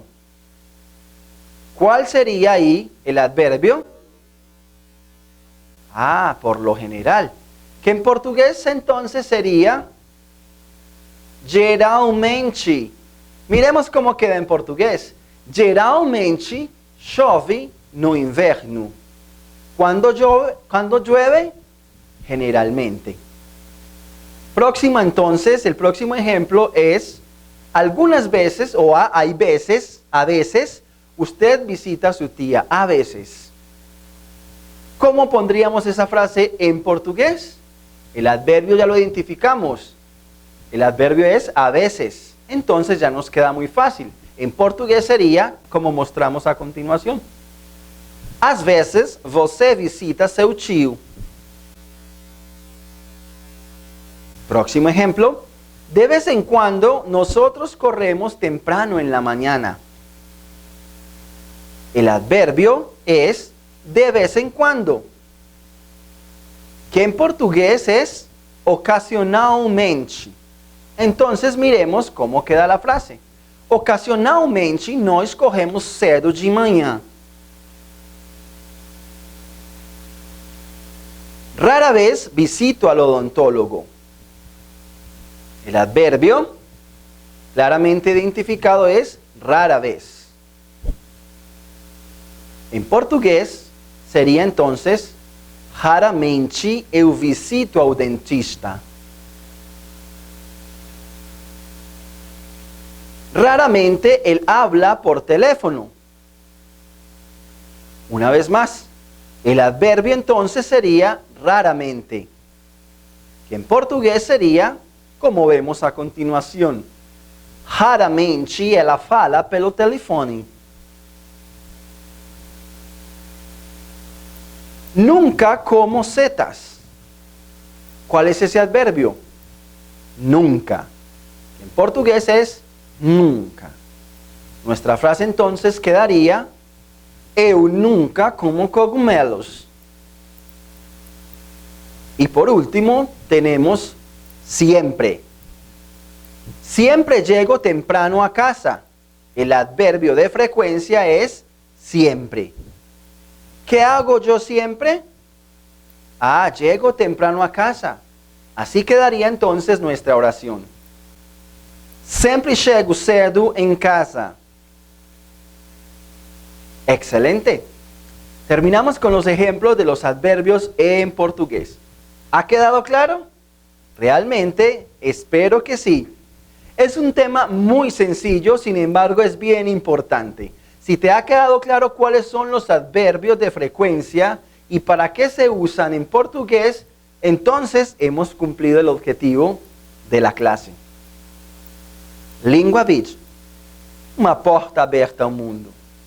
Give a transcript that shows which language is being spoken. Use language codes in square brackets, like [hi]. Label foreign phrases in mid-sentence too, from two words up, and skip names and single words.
[es] ¿Cuál sería ahí el adverbio? Por lo general. Que en portugués entonces sería geralmente. Miremos cómo queda en portugués. [pt] Geralmente chove no inverno. [es] ¿Cuándo llueve? Generalmente. Próximo entonces, el próximo ejemplo es, algunas veces, o hay veces, a veces, usted visita a su tía, a veces. ¿Cómo pondríamos esa frase en portugués? El adverbio ya lo identificamos. El adverbio es a veces. Entonces ya nos queda muy fácil. En portugués sería como mostramos a continuación. [pt] Às vezes você visita seu tio. [es] Próximo ejemplo. De vez en cuando nosotros corremos temprano en la mañana. El adverbio es de vez en cuando, que en portugués es ocasionalmente. Entonces miremos cómo queda la frase. [pt] Ocasionalmente nós corremos cedo de manhã. [es] Rara vez visito al odontólogo. El adverbio claramente identificado es rara vez. En portugués sería entonces [pt] raramente eu visito ao dentista. [es] Raramente él habla por teléfono. Una vez más, el adverbio entonces sería raramente, que en portugués sería como vemos a continuación. [pt] Raramente ela fala pelo telefone. [es] Nunca como setas. ¿Cuál es ese adverbio? Nunca. En portugués es nunca. Nuestra frase entonces quedaría: [pt] eu nunca como cogumelos. [es] Y por último tenemos siempre. Siempre llego temprano a casa. El adverbio de frecuencia es siempre. ¿Qué hago yo siempre? Llego temprano a casa. Así quedaría entonces nuestra oración. [pt] Sempre chego cedo em casa. [es] Excelente. Terminamos con los ejemplos de los adverbios en portugués. ¿Ha quedado claro? Realmente espero que sí. Es un tema muy sencillo, sin embargo es bien importante. Si te ha quedado claro cuáles son los adverbios de frecuencia y para qué se usan en portugués, entonces hemos cumplido el objetivo de la clase. [pt] Língua Beach, uma porta aberta ao mundo.